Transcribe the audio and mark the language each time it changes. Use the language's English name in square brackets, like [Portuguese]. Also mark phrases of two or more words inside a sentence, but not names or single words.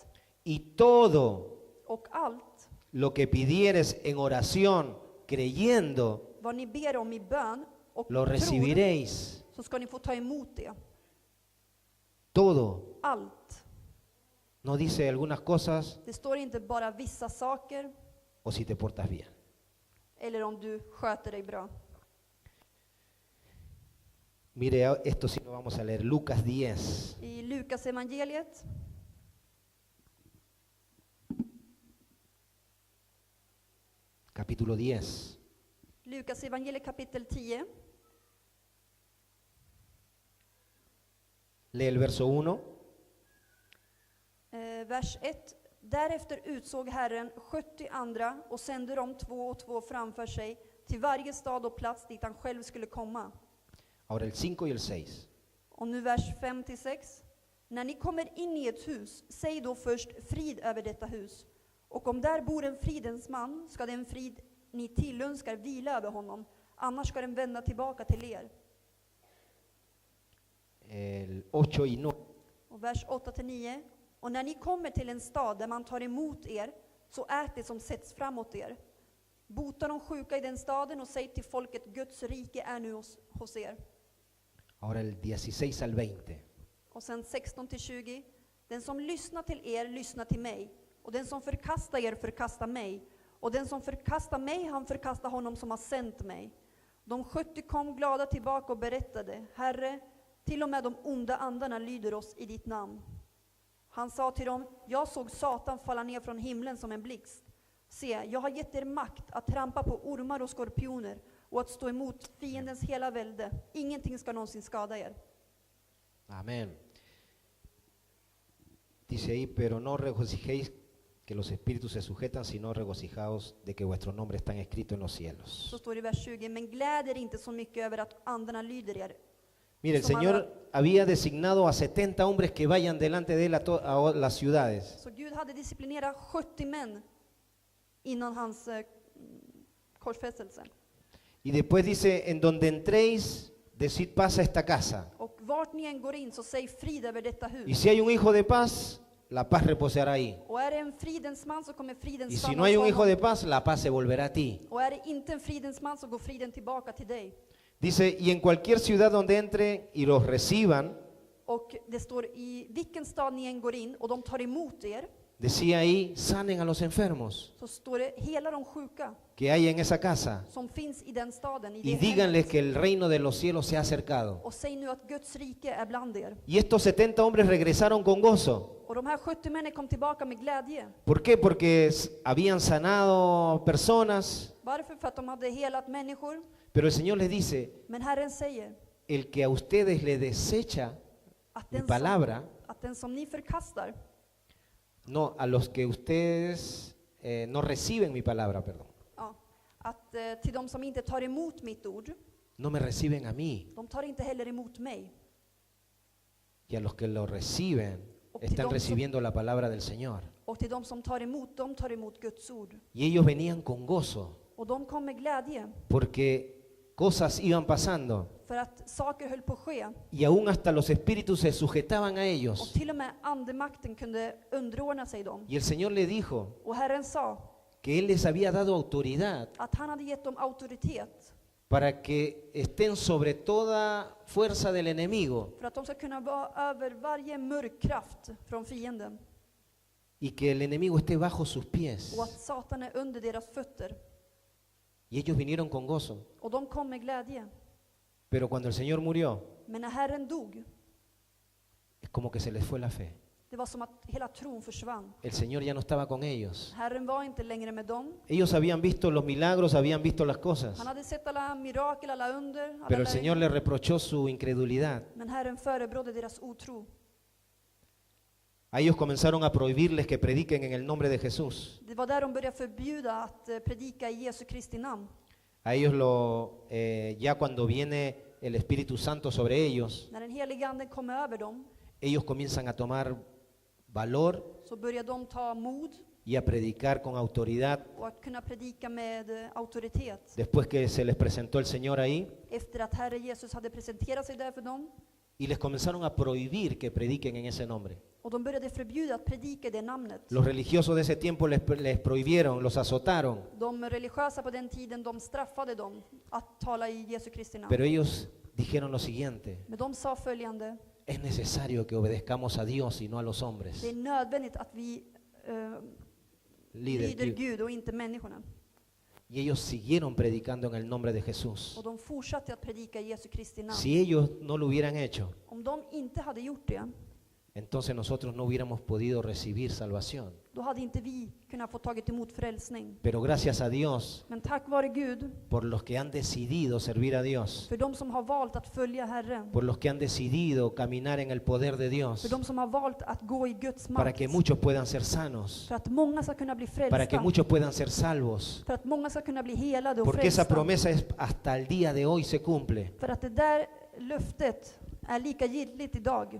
[Spanish] Y todo [Swedish] Och allt [Spanish] lo que pidieres en oración, creyendo, [Swedish] vad ni ber om i bön och [Spanish] lo [Swedish] tror, [Spanish] recibiréis. [Swedish] så ska ni få ta emot det. [Spanish] Todo. [Swedish] Allt. [Spanish] No dice algunas cosas [Swedish] Det står inte bara vissa saker [Spanish] o si te portas bien. [Swedish] eller om du sköter dig bra. [Spanish] Mire, esto sí lo vamos a leer. Lucas 10. [Swedish] I Lukas evangeliet, [Spanish] Capítulo 10. [Swedish] Lukas evangeliet kapitel 10, [Spanish] Lee el verso 1. [Swedish] vers 1. Därefter utsåg Herren 70 andra och sände dem 2 och 2 framför sig till varje stad och plats dit han själv skulle komma. [Spanish] Ahora el 5 y el 6. [Swedish] Och nu vers 5-6. När ni kommer in i ett hus, säg då först frid över detta hus. Och om där bor en fridens man, ska den frid ni tillönskar vila över honom. Annars ska den vända tillbaka till er. [Spanish] El 8 y 9. [Swedish] Och vers 8-9. Och när ni kommer till en stad där man tar emot er, så ät det som sätts framåt er. Bota de sjuka i den staden och säg till folket, Guds rike är nu hos er. [Spanish] Ahora el 16 al 20. [Swedish] Och sen 16-20. Den som lyssnar till er, lyssnar till mig. Och den som förkastar er, förkastar mig. Och den som förkastar mig, han förkastar honom som har sänt mig. De 70 kom glada tillbaka och berättade, Herre, till och med de onda andarna lyder oss i ditt namn. Han sa till dem, jag såg Satan falla ner från himlen som en blixt. Se, jag har gett er makt att trampa på ormar och skorpioner och att stå emot fiendens hela välde. Ingenting ska någonsin skada er. [Spanish] Amén. Dice ahí, pero no regocijéis que los espíritus se sujetan, sino regocijaos de que vuestro nombre está escrito en los cielos. [Swedish] Så står det i vers 20, men gläd er inte så mycket över att andarna lyder er. [Spanish] Mire, el Señor había designado a 70 hombres que vayan delante de él a las ciudades. [Swedish] Så Gud hade disciplinerat 70 män innan hans korsfästelse. [Spanish] Y después dice, en donde entréis, decid paz a esta casa. [Swedish] Och vart ni än går in så säg frid över detta [Spanish] Y [Swedish] hus. [Spanish] si hay un hijo de paz, la paz reposará ahí. [Swedish] Och är det en fridens man så kommer friden [Spanish] Y si [Swedish] stanna [Spanish] no hay [Swedish] hos [Spanish] un hijo [Swedish] honom. [Spanish] de paz, la paz se volverá a ti. [Swedish] Och är det inte en fridens man så går friden tillbaka till dig. [Spanish] Dice, y en cualquier ciudad donde entre y los reciban, [Swedish] Och det står i vilken stad ni än går in och de tar emot er, [Spanish] decía ahí, sanen a los enfermos [Swedish] så står det hela de sjuka [Spanish] que hay en esa casa. [Swedish] som finns i den staden, i [Spanish] Y [Swedish] det [Spanish] díganles [Swedish] hemmet. [Spanish] que el reino de los cielos se ha acercado. [Swedish] Och säg nu att Guds rike är bland er. [Spanish] Y estos 70 hombres regresaron con gozo. [Swedish] Och de här 70 männen kom tillbaka med glädje. [Spanish] ¿Por qué? Porque habían sanado personas. [Swedish] Varför? För att de hade helat människor. [Spanish] Pero el Señor les dice, [Swedish] Men Herren säger [Spanish] el que a ustedes le desecha [Swedish] att [Spanish] mi [Swedish] den, [Spanish] palabra, [Swedish] att den som ni förkastar, [Spanish] no, a los que ustedes no reciben mi palabra, perdón, [Swedish] ja, att till de som inte tar emot mitt ord, [Spanish] no me reciben a mí. [Swedish] de tar inte heller emot mig. [Spanish] Y a los que lo reciben, [Swedish] Och [Spanish] están recibiendo la palabra del Señor. [Swedish] Och till de som tar emot, de tar emot Guds ord. [Spanish] Y ellos venían con gozo, [Swedish] Och de kom med glädje, [Spanish] porque cosas iban pasando. [Swedish] för att saker höll på att ske. [Spanish] Y aún hasta los espíritus se sujetaban a [Swedish] Och [Spanish] ellos. [Swedish] till och med andemakten kunde underordna sig dem. [Spanish] Y el Señor le dijo [Swedish] Och Herren sa [Spanish] que Él les había dado autoridad [Swedish] att han hade gett dem auktoritet [Spanish] para que estén sobre toda fuerza del enemigo [Swedish] för att de ska kunna vara över varje mörk kraft från fienden. [Spanish] y que el enemigo esté bajo sus pies. [Swedish] Och att Satan är under deras fötter. [Spanish] Y ellos vinieron con gozo. [Swedish] Och de kom med glädje. [Spanish] Pero cuando el Señor murió, [Swedish] Men när Herren dog, [Spanish] es como que se les fue la fe. [Swedish] det var som att hela tron försvann. [Spanish] El Señor ya no estaba con ellos. [Swedish] Herren var inte längre med dem. [Spanish] Ellos habían visto los milagros, habían visto las cosas, [Swedish] Han hade sett alla mirakel, alla under, alla [Spanish] pero el Señor [Swedish] lärjungar. [Spanish] les reprochó su incredulidad. [Swedish] Men Herren förebrådde deras otro. [Spanish] A ellos comenzaron a prohibirles que prediquen en el nombre de Jesús. [Swedish] Det var där de började förbjuda att predika i Jesu Kristi namn. [Spanish] A ellos ya cuando viene el Espíritu Santo sobre ellos, [Swedish] När den helige anden kom över dem, [Spanish] ellos comienzan a tomar valor [Swedish] så började de ta mod [Spanish] y a predicar con autoridad. [Swedish] och att kunna predika med auktoritet. [Spanish] Después que se les presentó el Señor ahí, [Swedish] Efter att Herre Jesus hade presenterat sig där för dem, [Spanish] y les comenzaron a prohibir que prediquen en ese nombre. [Swedish] och de började förbjuda att predika i det namnet. [Spanish] Los religiosos de ese tiempo les prohibieron, los azotaron, [Swedish] De religiösa på den tiden, de straffade dem att tala i Jesu Kristi namn. [Spanish] pero ellos dijeron lo siguiente: [Swedish] Men de sa följande: [Spanish] es necesario que obedezcamos a Dios y no a los hombres. [Swedish] det är nödvändigt att vi lyder Líder. Gud och inte människorna. [Spanish] Y ellos siguieron predicando en el nombre de Jesús. [Swedish] Och de fortsatte att predika i Jesu Kristi namn. [Spanish] Si ellos no lo hubieran hecho, [Swedish] Om de inte hade gjort det, [Spanish] entonces nosotros no hubiéramos podido recibir salvación. [Swedish] då hade inte vi kunnat få tagit emot frälsning. [Spanish] Pero gracias a Dios [Swedish] Men tack vare Gud, [Spanish] por los que han decidido servir a Dios, [Swedish] för de som har valt att följa Herren, [Spanish] por los que han decidido caminar en el poder de Dios, [Swedish] för de som har valt att gå i Guds [Spanish] para [Swedish] makt, [Spanish] que muchos puedan ser sanos, [Swedish] för att många ska kunna bli [Spanish] para que [Swedish] frälsta, [Spanish] muchos puedan ser salvos, [Swedish] för att många ska kunna bli helade och [Spanish] porque esa [Swedish] frälsta, [Spanish] promesa hasta el día de hoy se cumple. [Swedish] för att det där löftet är lika giltigt idag.